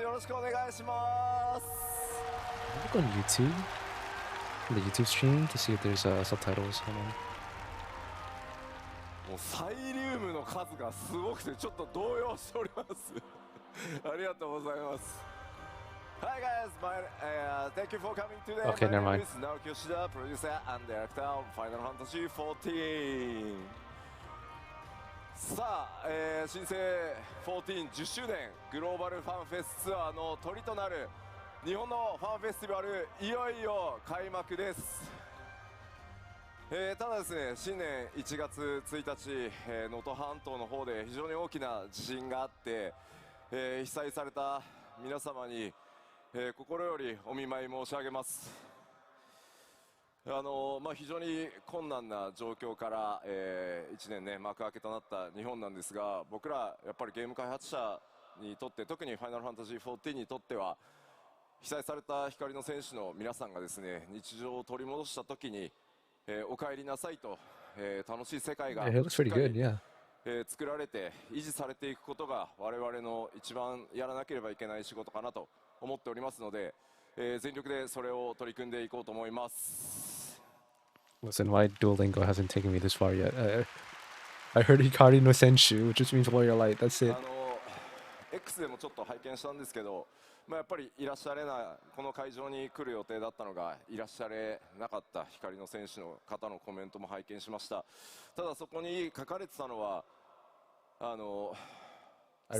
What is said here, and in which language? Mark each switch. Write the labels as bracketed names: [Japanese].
[Japanese] よろしくお願いします。 [English] Look on YouTube, the YouTube stream to see if there's subtitles. Hold on. [Japanese] もうサイリウムの数がすごくてちょっと動揺しております。ありがとうございます。 [English] Hi guys, thank you for coming today. Okay, never mind. My name is Naoki Yoshida, producer and director of Final Fantasy XIV. [Japanese] さあ、新生14 10周年グローバルファンフェスツアーのトリとなる日本のファンフェスティバルいよいよ開幕です。ただですね、新年1月1日、能登半島の方で非常に大きな地震があって、被災された皆様に、心よりお見舞い申し上げます。非常に困難な状況から、1年ね幕開けとなった日本なんですが、僕らやっぱりゲーム開発者にとって、特にファイナルファンタジー14にとっては被災された光の戦士の皆さんがですね、日常を取り戻した時に、お帰りなさいと、楽しい世界が [English] Yeah, it looks pretty good. Yeah. [Japanese] 作られて維持されていくことが我々の一番やらなければいけない仕事かなと思っておりますので、全力でそれを取り組んでいこうと思います。 [English] Listen, my Duolingo hasn't taken me this far yet. I heard [Japanese] Hikari no Senshu, [English] which just means warrior light. That's it. [Japanese] X でもちょっと拝見したんですけど、やっぱりいらっしゃれない、この会場に来る予定だったのがいらっしゃれなかった光の選手の方のコメントも拝見しました。ただそこに書かれてたのは [English] I